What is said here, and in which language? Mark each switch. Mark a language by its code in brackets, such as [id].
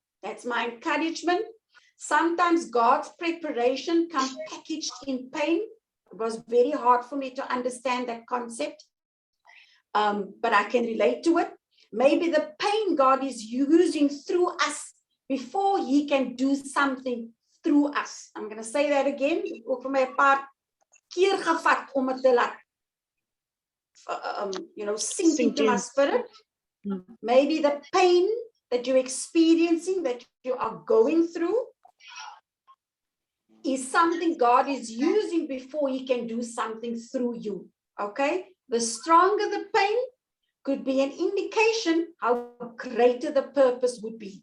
[en] That's my encouragement. Sometimes God's preparation comes packaged in pain. It was very hard for me to understand that concept, but I can relate to it. Maybe the pain God is using through us before he can do something through us. I'm going to say that again. [af] Ook vir my 'n paar keer gevat om dit te laat sink [en] into my spirit. Maybe the pain that you're experiencing, that you are going through, is something God is using before he can do something through you. Okay? The stronger the pain could be an indication how greater the purpose would be.